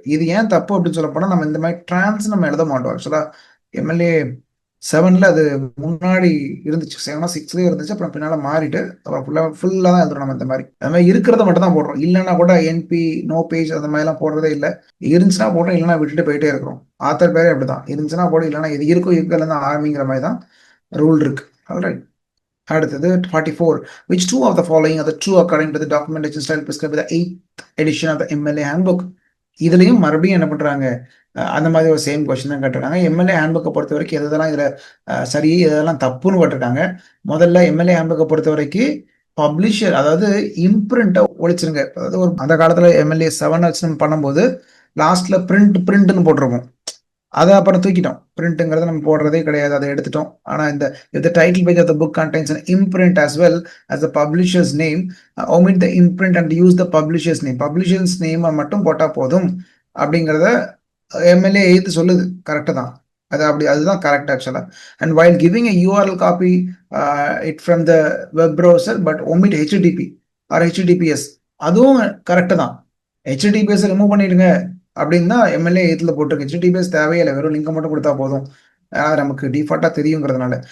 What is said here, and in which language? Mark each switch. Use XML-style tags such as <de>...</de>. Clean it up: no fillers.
<ta>இது ஏன் தப்பு அப்படின்னு சொல்ல போனால், நம்ம இந்த மாதிரி டிரான்ஸ் நம்ம எழுத மாட்டோம். ஆக்சுவலாக எம்எல்ஏ 7ல அது முன்னாடி இருந்துச்சு, 7 or 6 இருந்துச்சு. அப்புறம் பின்னால மாறிட்டு அப்புறம் ஃபுல்லாக தான் எழுதுறோம். நம்ம இந்த மாதிரி அந்த மாதிரி இருக்கிறத மட்டும் தான் போடுறோம். இல்லைன்னா கூட என்பி நோ பேஜ் அந்த மாதிரிலாம் போடுறதே இல்லை. இருந்துச்சுன்னா போட்டோம், இல்லைன்னா விட்டுட்டு போயிட்டே இருக்கிறோம். ஆத்தர் பேரே அப்படிதான், இருந்துச்சுன்னா போடும், இல்லைன்னா இது இருக்கும் இருக்கல தான் ஆரம்பிங்கிற மாதிரி தான் ரூல் இருக்கு. ஆல்ரைட், அடுத்தது 44.</ta> <en>Which two of the following are the true according to the documentation style prescribed by the 8th edition of the MLA handbook?</en> <ta>இதுலயும் மறுபடியும் என்ன பண்றாங்க, அந்த மாதிரி ஒரு சேம் கொஸ்டின் தான் கேட்டிருக்காங்க. எம்எல்ஏ ஹேண்ட்புக்கை பொறுத்த வரைக்கும் எதெல்லாம் இதுல சரி, எதெல்லாம் தப்புன்னு போட்டிருக்காங்க. முதல்ல எம்எல்ஏ ஹேண்ட்புக்கை பொறுத்த வரைக்கும் பப்ளிஷர், அதாவது இம்ப்ரிண்ட்டை ஒழிச்சிருங்க. அதாவது ஒரு அந்த காலத்துல எம்எல்ஏ 7 பண்ணும்போது லாஸ்ட்ல பிரிண்ட்னு போட்டிருப்போம். அதை அப்புறம் தூக்கிட்டோம். பிரிண்ட்டுங்கிறத நம்ம போடுறதே கிடையாது, அதை எடுத்துட்டோம். ஆனால் இந்த</ta> <en>Title page of the book contains an imprint as well as the publisher's name, omit the imprint and use the publisher's name.</en> <ta>Publishers நேமை மட்டும் போட்டால் போதும் அப்படிங்கிறத எம்எல்ஏ எய்த்து சொல்லுது, கரெக்டு தான். அதுதான் கரெக்ட் ஆக்சுவலா.</ta> <en>and while giving a URL copy it from the web browser but omit HTTP or HTTPS,</en> <ta>அதுவும் கரெக்டு தான். HTTPS ரிமூவ் பண்ணிடுங்க அப்படின்னு தான் எம்எல்ஏ எய்த்தில் போட்டிருக்கு. HTTPS தேவையில்லை, வெறும் லிங்கை மட்டும் கொடுத்தா போதும், நமக்கு டிஃபால்ட்டாக தெரியுங்கிறதுனால.</ta>